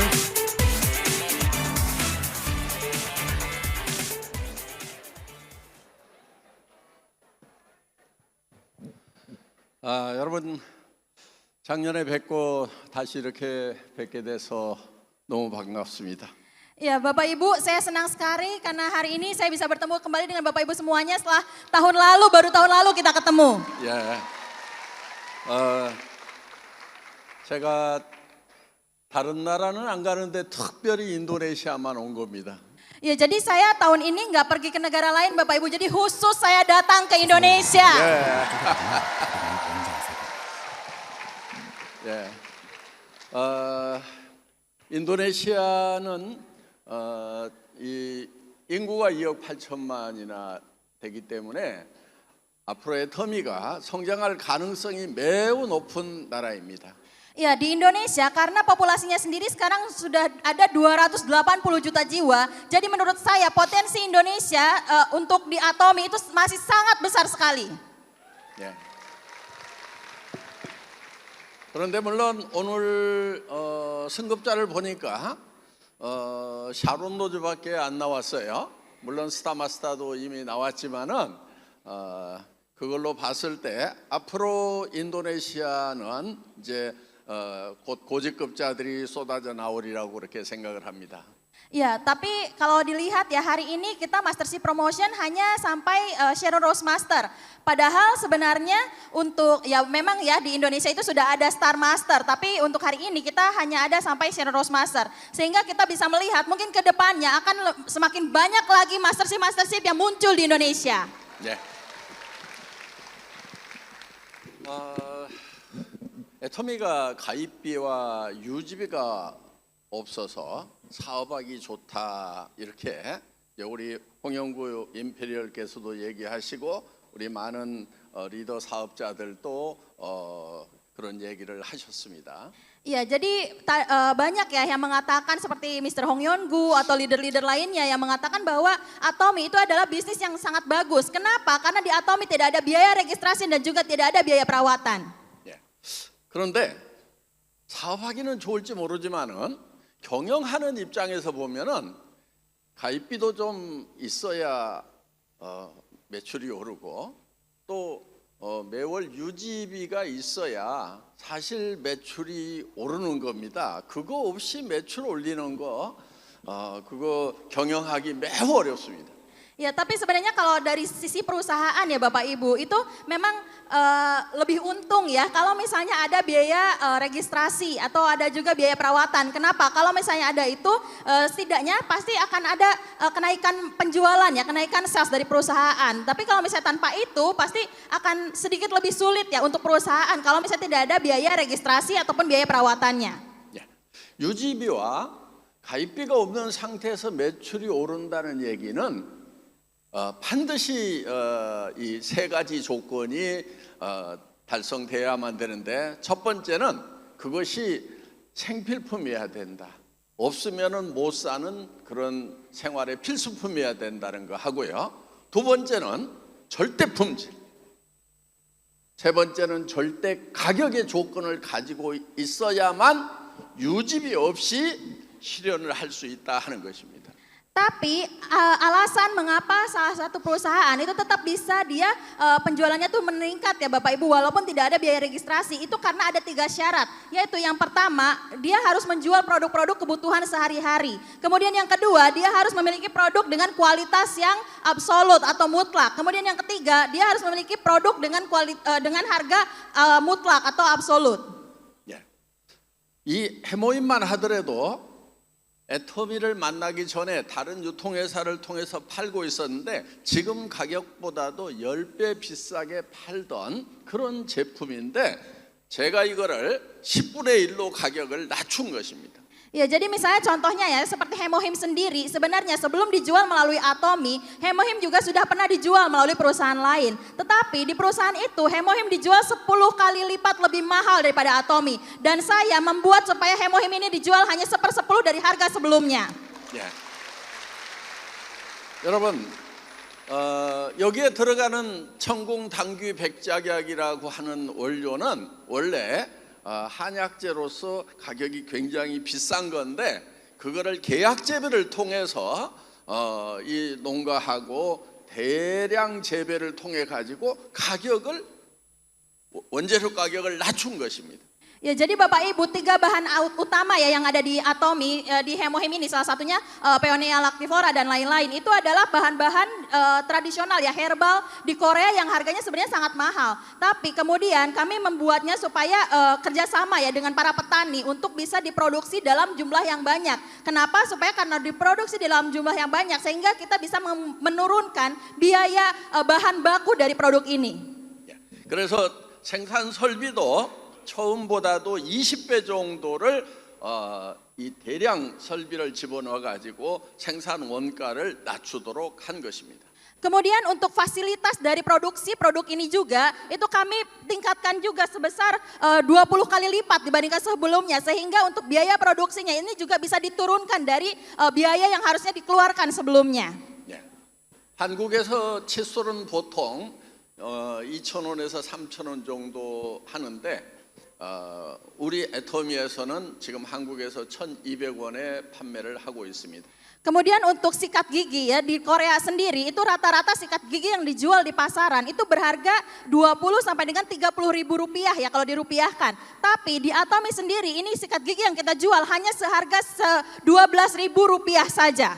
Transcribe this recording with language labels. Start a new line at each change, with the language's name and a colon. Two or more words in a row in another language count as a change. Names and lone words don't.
Korean: 여러분 작년에 뵙고 다시 이렇게 뵙게 돼서 너무 반갑습니다.
Indonesian: Ya Bapak Ibu, saya senang sekali karena hari ini saya bisa bertemu kembali dengan Bapak Ibu semuanya setelah tahun lalu, baru tahun lalu kita ketemu.
Korean: 예, 제가 다른 나라는 안 가는데 특별히 인도네시아만 온 겁니다.
Indonesian: Ya jadi saya tahun ini nggak pergi ke negara lain Bapak Ibu, jadi khusus saya datang ke Indonesia.
Korean: 예. 인도네시아는 이 인구가 2억 8천만이나 되기 때문에 앞으로의 터미가 성장할 가능성이 매우 높은 나라입니다.
Indonesian: Ya di Indonesia karena populasinya sendiri sekarang sudah ada 280 juta jiwa. Jadi menurut saya potensi Indonesia untuk di Atomi itu masih sangat besar sekali.
Korean: 예. 그런데 물론 오늘 승급자를 보니까 샤론 로즈밖에 안 나왔어요. 물론 스타마스타도 이미 나왔지만은 그걸로 봤을 때 앞으로 인도네시아는 이제 곧 고직급자들이 쏟아져 나오리라고 그렇게 생각을 합니다.
Indonesian: Ya, tapi kalau dilihat ya hari ini kita
English: Mastership Promotion
Indonesian: hanya sampai Sharon Rose Master. Padahal sebenarnya untuk ya memang ya di Indonesia itu sudah ada Star Master, tapi untuk hari ini kita hanya ada sampai Sharon Rose Master. Sehingga kita bisa melihat mungkin ke depannya akan semakin banyak lagi Mastership yang muncul di Indonesia.
Korean: 네. 애터미가 가입비와 유지비가 없어서 사업하기 좋다 이렇게 우리 홍영구 임페리얼께서도 얘기하시고 우리 많은 리더 사업자들도 그런 얘기를 하셨습니다.
Indonesian: Iya, jadi banyak ya yang mengatakan seperti Mr. Hong Yeon-gu atau leader-leader lainnya yang mengatakan bahwa Atomi itu adalah bisnis yang sangat bagus. Kenapa? Karena di Atomi tidak ada biaya registrasi dan juga tidak ada biaya perawatan.
Korean: 예. 그런데 사업하기는 좋을지 모르지만은 경영하는 입장에서 보면은 가입비도 좀 있어야 매출이 오르고 또 매월 유지비가 있어야 사실 매출이 오르는 겁니다. 그거 없이 매출 올리는 거 그거 경영하기 매우 어렵습니다.
Indonesian: Ya, tapi sebenarnya kalau dari sisi perusahaan ya Bapak Ibu itu memang lebih untung ya kalau misalnya ada biaya registrasi atau ada juga biaya perawatan. Kenapa? Kalau misalnya ada itu setidaknya pasti akan ada kenaikan penjualan ya, kenaikan sales dari perusahaan. Tapi kalau misalnya tanpa itu pasti akan sedikit lebih sulit ya untuk perusahaan kalau misalnya tidak ada biaya registrasi ataupun biaya perawatannya.
Korean: 예. 유지비와 가입비가 없는 상태에서 매출이 오른다는 얘기는 반드시 이 세 가지 조건이 달성돼야만 되는데 첫 번째는 그것이 생필품이어야 된다. 없으면은 못 사는 그런 생활의 필수품이어야 된다는 거 하고요. 두 번째는 절대 품질. 세 번째는 절대 가격의 조건을 가지고 있어야만 유지비 없이 실현을 할 수 있다 하는 것입니다.
Indonesian: Tapi alasan mengapa salah satu perusahaan itu tetap bisa dia penjualannya tuh meningkat ya Bapak Ibu walaupun tidak ada biaya registrasi itu karena ada 3 syarat. Yaitu yang pertama dia harus menjual produk-produk kebutuhan sehari-hari. Kemudian yang kedua dia harus memiliki produk dengan kualitas yang absolut atau mutlak. Kemudian yang ketiga dia harus memiliki produk dengan harga mutlak atau absolut.
Korean: 예. 이 해모임만 하더라도 애터미를 만나기 전에 다른 유통회사를 통해서 팔고 있었는데 지금 가격보다도 10배 비싸게 팔던 그런 제품인데 제가 이거를 10분의 1로 가격을 낮춘 것입니다.
Indonesian: Ya, jadi misalnya contohnya ya, seperti Hemohim sendiri, sebenarnya sebelum dijual melalui Atomi, Hemohim juga sudah pernah dijual melalui perusahaan lain. Tetapi di perusahaan itu, Hemohim dijual 10 kali lipat lebih mahal daripada Atomi. Dan saya membuat supaya Hemohim ini dijual hanya 1/10 dari harga sebelumnya.
Korean: 예. 여러분, 여기에 들어가는 천궁 당귀 백작약이라고 하는 원료는 원래 한약재로서 가격이 굉장히 비싼 건데 그거를 계약 재배를 통해서 이 농가하고 대량 재배를 통해 가지고 가격을 원재료 가격을 낮춘 것입니다.
Indonesian: Ya, jadi Bapak Ibu, 3 bahan utama ya yang ada di Atomi, di Hemohim ini, salah satunya Peonia lactivora dan lain-lain. Itu adalah bahan-bahan tradisional ya, herbal di Korea yang harganya sebenarnya sangat mahal. Tapi kemudian kami membuatnya supaya kerjasama ya dengan para petani untuk bisa diproduksi dalam jumlah yang banyak. Kenapa? Supaya karena diproduksi dalam jumlah yang banyak sehingga kita bisa menurunkan biaya bahan baku dari produk ini.
Korean: 그래서 생산 설비도 처음보다도 20배 정도를 이 대량 설비를 집어넣어 가지고 생산 원가를 낮추도록 한 것입니다.
Indonesian: Kemudian untuk fasilitas dari produksi produk ini juga itu kami tingkatkan juga sebesar 20 kali lipat dibandingkan sebelumnya sehingga untuk biaya produksinya ini juga bisa diturunkan dari biaya yang harusnya dikeluarkan sebelumnya.
Korean: 예. 한국에서 칫솔은 보통 2,000원에서 3,000원 정도 하는데 우리 애터미에서는 지금 한국에서 1,200원에 판매를 하고 있습니다.
Indonesian: Kemudian untuk sikat gigi ya di Korea sendiri itu rata-rata sikat gigi yang dijual di pasaran itu berharga 20 sampai dengan 30 ribu rupiah ya kalau dirupiahkan. Tapi di Atomi sendiri ini sikat gigi yang kita jual hanya seharga 12 ribu rupiah saja.